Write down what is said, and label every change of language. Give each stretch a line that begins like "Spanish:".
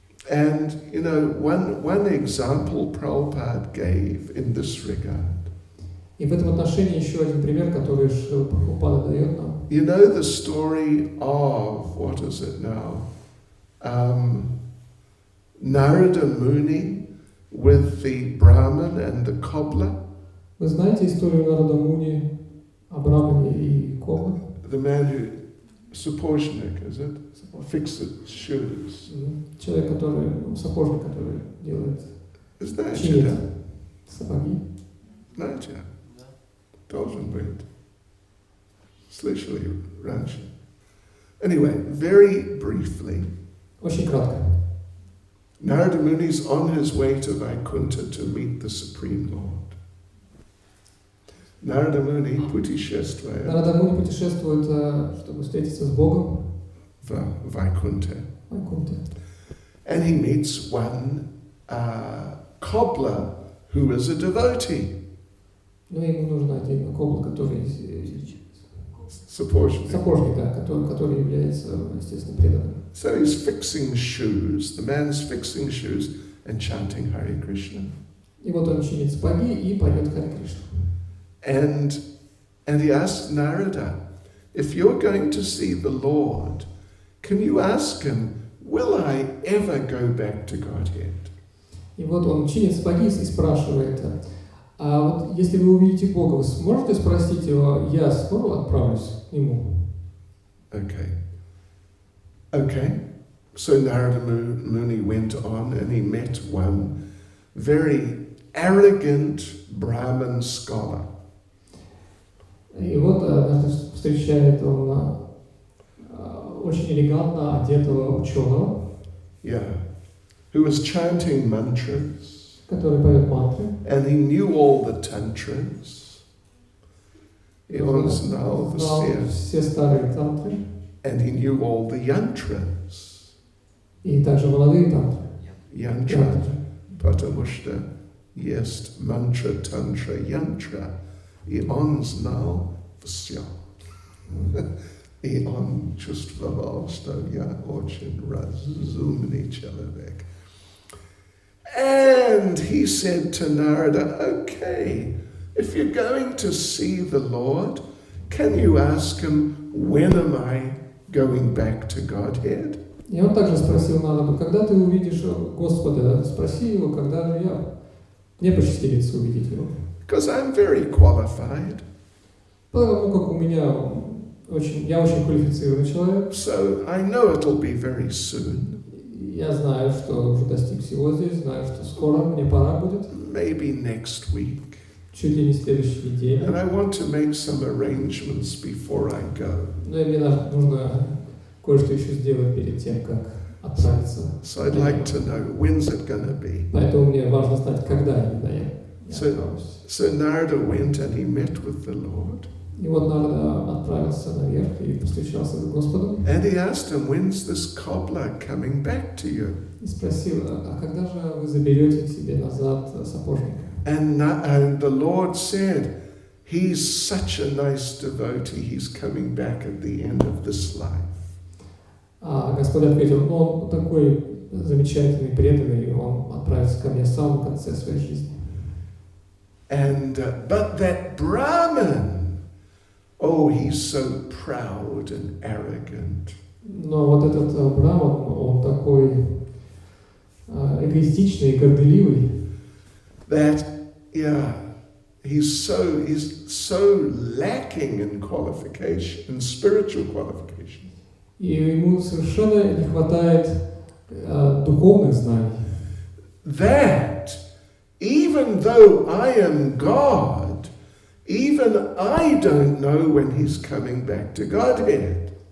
English: And, you know, one example Prabhupada gave in this regard.
Russian: И в этом отношении еще один пример, который Шрила Прабхупада дает нам.
English: You know the story of, what is it now? Narada Muni with the Brahmin and the cobbler?
Russian: Вы знаете историю Нарада Муни о Брамане и Кобле?
English: The man who,
Russian: сапожник,
English: is it? Fixes shoes.
Russian: Человек, сапожник, который делает, чинит сапоги. Знаете? Должен быть. Слышали раньше.
English: Anyway, very briefly.
Russian: Очень кратко.
English: Narada Muni is on his way to Vaikuntha to meet the Supreme Lord.
Russian: Narada Muni путешествует. Нарада Муни путешествует, чтобы встретиться с Богом. В Vaikuntha.
English: And he meets one cobbler who is a devotee.
Russian: Но ему нужен один кобл, который сапожник, да, который является, естественно, преданным.
English: So he's fixing shoes. The man's fixing shoes and chanting Hare Krishna.
Russian: И вот он чинит сапоги и поет Харе Кришну.
English: And he asked Narada, if you're going to see the Lord, can you ask him, will I ever go back to Godhead?
Russian: И вот он чинит сапоги и спрашивает, а вот если вы увидите Бога, вы сможете спросить его, я скоро отправлюсь к Нему?
English: Okay. So Narada Muni went on and he met one very arrogant Brahmin scholar.
Russian: И вот однажды встречает он очень элегантно одетого ученого,
English: who was chanting mantras,
Russian: который поет мантры.
English: and he knew all the tantras.
Russian: Он знал все старые тантры. And he knew all the yantras. И также молодые тантры. Yantra, потому что есть мантра, тантра, янтра. И он знал все. И он чувствовал, что я очень разумный человек.
English: And he said to Narada, okay, if you're going to see the Lord, can you ask him, when am I going back to Godhead?
Russian: И он также спросил Нараду, когда ты увидишь Господа, спроси его, когда же мне посчастливится увидеть его.
English: Because I'm very qualified.
Russian: Потому как я очень квалифицированный человек.
English: So I know it'll be very soon.
Russian: Я знаю, что уже достиг всего здесь, знаю, что скоро мне пора будет.
English: Maybe next week.
Russian: Чуть ли не следующей неделе.
English: And I want to make some arrangements before I go.
Russian: Но мне нужно кое-что еще сделать перед тем, как отправиться.
English: So I'd like to know, when's it going to be?
Russian: Поэтому мне важно знать, когда именно я отправлюсь.
English: So Narada went and he met with the Lord.
Russian: И вот Нарада отправился наверх и встречался с Господом.
English: And he asked him, when's this cobbler coming back to you?
Russian: И спросил, а когда же вы заберете к себе назад сапожника?
English: And the Lord said, he's such a nice devotee, he's coming back at the end of this life.
Russian: А Господь ответил, он такой замечательный, преданный, он отправится ко мне в самом конце своей жизни.
English: And but that Brahmin, oh, he's so proud and arrogant.
Russian: Но вот этот Браман, он такой эгоистичный и горделивый.
English: That he's so lacking in qualification, in spiritual qualification.
Russian: И ему совершенно не хватает духовных знаний.
English: That even though I am God, even I don't know when he's coming back to Godhead.